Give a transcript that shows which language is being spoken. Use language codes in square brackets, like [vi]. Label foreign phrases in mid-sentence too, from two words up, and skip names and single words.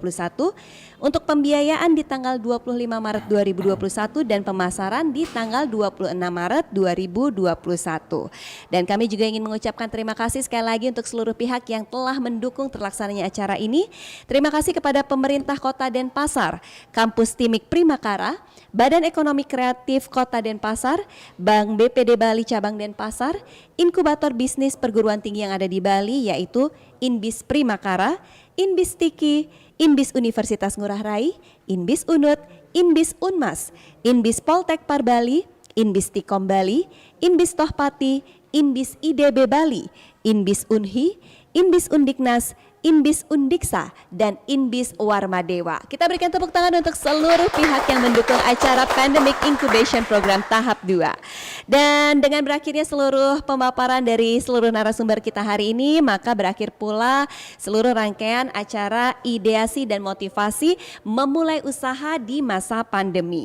[id] Untuk pembiayaan di tanggal 25 Maret 2021 dan pemasaran di tanggal 26 Maret 2021. Dan kami juga ingin mengucapkan terima kasih sekali lagi untuk seluruh pihak yang telah mendukung terlaksananya acara ini. Terima kasih kepada pemerintah Kota Denpasar, Kampus Stimik Primakara, Badan Ekonomi Kreatif Kota Denpasar, Bank BPD Bali Cabang Denpasar, Inkubator Bisnis Perguruan Tinggi yang ada di Bali yaitu Inbis Primakara, Inbis Tiki, Inbis Universitas Ngurah Rai, Inbis Unut, Inbis Unmas, Inbis Poltek Par Bali, Inbis Tikom Bali, Inbis Tohpati, Inbis IDB Bali, Inbis Unhi, Inbis Undiknas, Inbis Undiksa, dan Inbis Warmadewa. Kita berikan tepuk tangan untuk seluruh pihak yang mendukung acara Pandemic Incubation Program tahap 2. Dan dengan berakhirnya seluruh pemaparan dari seluruh narasumber kita hari ini, maka berakhir pula seluruh rangkaian acara ideasi dan motivasi memulai usaha di masa pandemi.